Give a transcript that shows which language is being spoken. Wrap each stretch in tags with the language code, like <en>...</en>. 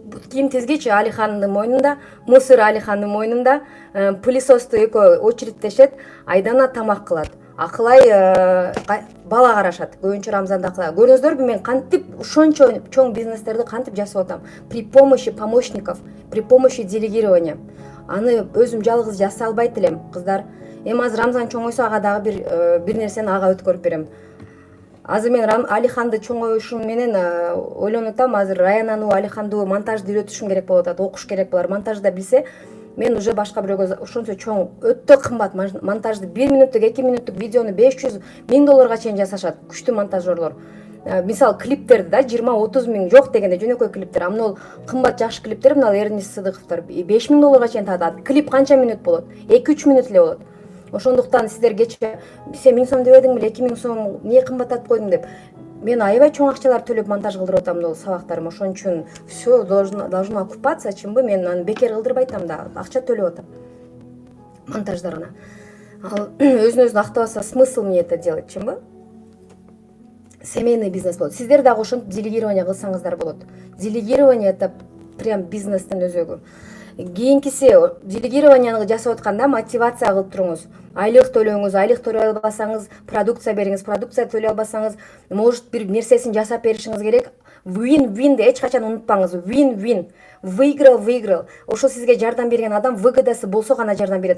<ky>Кийим тизгич Алихандын мойнунда, мусор Алихандын мойнунда, пылесосту экөө очередтешет, Айдана тамак кылат. Акылай бала карашат, көбүнчө Рамзанда акылай. Көрдүңүздөрбү, мен кантип ушунча чоң бизнестерди кантип жасап атам?</ky> <ru>При помощи помощников, при помощи делегирования.</ru> <ky>Аны өзүм жалгыз жасай албайт элем, кыздар. Эми азыр Рамзан чоңойсо ага дагы бир нерсени ага өткөрүп берем. Азыр мен Алиханды чоңоюшум менен ойлонуп атам, азыр Раянаны, Алиханды монтажды үйрөтүшүм керек болуп атат, окуш керек булар. Монтажда билсе, мен уже башка бирөөгө ошончо чоң, өтө кымбат монтажды 1 минуттук, 2 минуттук видеону 500.000 долларга чейин жасашат, күчтүү монтажерлор. Мисалы, клиптерди да 20-30 миң жок дегенде жөнөкөй клиптер. А мына кымбат жакшы клиптер, мына Эрнис Сыдыковдор 5.000 долларга чейин татат. Клип канча минут болот? 2-3 минут эле болот. Ошондуктан сиздер кече сен 1000 сом дебедиңби, 2000 сом эмне кымбаттатып койдуң деп. Мен аябай чоң акчалар төлөп монтаж кылдырып атам мына сабактарым. Ошон үчүн</ky> <ru>все должно окупаться,</ru> <ky>чынбы, мен аны бекер кылдырбай атам да, акча төлөп атам монтаждарына. Ал өзүн актабаса,</ky> <ru>смысл мне это делать,</ru> <ky>чынбы? Семейный бизнес болот. Сиздер дагы ошентип делегирование кылсаңыздар болот. Делегирование это прям бизнестин өзөгү. Кийинкиси, делегированияны жасап атканда мотивация кылып туруңуз. Айлык төлөңүз, айлык төлөй албасаңыз, продукция бериңиз, продукция төлөй албасаңыз, может бир нерсесин жасап беришиңиз керек. Win-win эч качан унутпаңыз. Win-win. Выиграл. Ошол сизге жардам берген адам выгодасы болсо гана жардам берет.</ky>